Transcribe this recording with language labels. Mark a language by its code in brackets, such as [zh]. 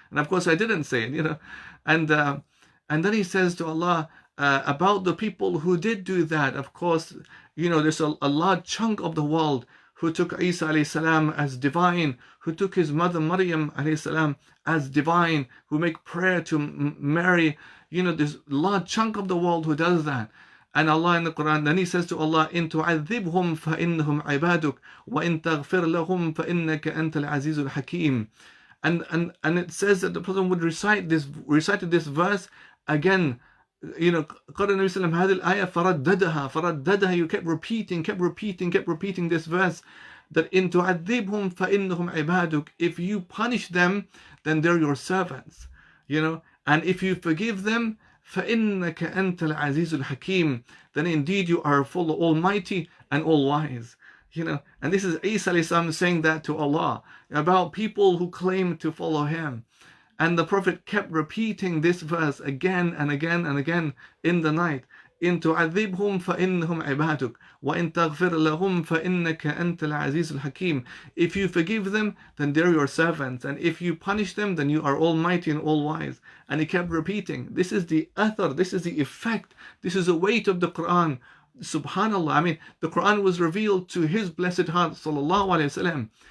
[en] And of course I didn't say it, And then he says to Allah about the people who did do that. Of course, there's a large chunk of the world who took Isa alayhi salam as divine, who took his mother Maryam alayhi salam as divine, who make prayer to Mary. There's a large chunk of the world who does that. And Allah in the Quran, then He says to Allah, [ar] إِن تُعَذِّبْهُمْ فَإِنَّهُمْ عِبَادُكَ وَإِن تَغْفِرْ لَهُمْ فَإِنَّكَ أَنْتَ الْعَزِيزُ الْحَكِيمُ. [en] And it says that the Prophet would recited this verse again. [ar] قال النبي صلى الله عليه وسلم هذه الآية فرددها. [en] You kept repeating this verse, that [ar] إن تعذبهم فإنهم عبادك. [en] If you punish them, then they're your servants. And if you forgive them, [ar] فإنك أنت العزيز الحكيم. [en] Then indeed you are full almighty and all wise. And this is Isa alayhi salam saying that to Allah about people who claim to follow Him. And the Prophet kept repeating this verse again and again and again in the night. [ar] إن تعذبهم فإنهم عبادك وإن تغفر لهم فإنك أنت العزيز الحكيم. [en] If you forgive them, then they're your servants. And if you punish them, then you are almighty and all wise. And he kept repeating. This is the athar, this is the effect, this is the weight of the Quran. Subhanallah. The Quran was revealed to his blessed heart, sallallahu alayhi wasallam.